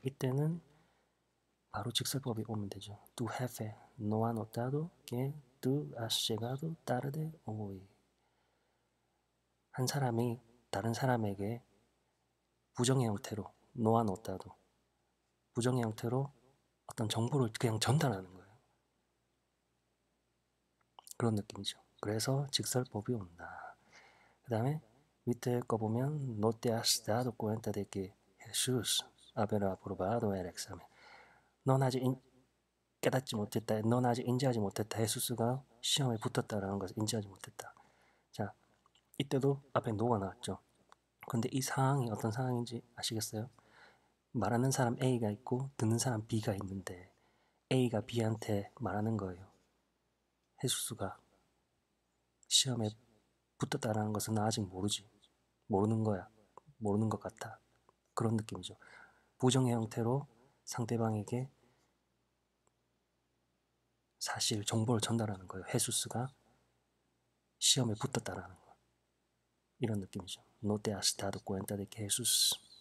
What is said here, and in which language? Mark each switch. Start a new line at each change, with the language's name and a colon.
Korean: 이때는 바로 직설법이 오면 되죠.
Spanish: Tu jefe no ha notado que tú has llegado tarde hoy.
Korean: 한 사람이 다른 사람에게 부정의 형태로 no ha notado 부정의 형태로 어떤 정보를 그냥 전달하는 거예요. 그런 느낌이죠. 그래서 직설법이 온다. 그 다음에 밑에 거 보면
Spanish: No te has dado cuenta de que Jesús haber aprobado el examen.
Korean: 넌 아직 깨닫지 못했다. 넌 아직 인지하지 못했다. 예수스가 시험에 붙었다라는 것을 인지하지 못했다. 자, 이때도 앞에 no가 나왔죠. 근데 이 상황이 어떤 상황인지 아시겠어요? 말하는 사람 A가 있고 듣는 사람 B가 있는데 A가 B한테 말하는 거예요. 예수스가 시험에 붙었다라는 것은 나 아직 모르지. 모르는 거야. 모르는 것 같아. 그런 느낌이죠. 부정의 형태로 상대방에게 사실 정보를 전달하는 거예요. 헤수스가 시험에 붙었다라는 거. 이런 느낌이죠.
Spanish: No te has dado cuenta de que Jesús.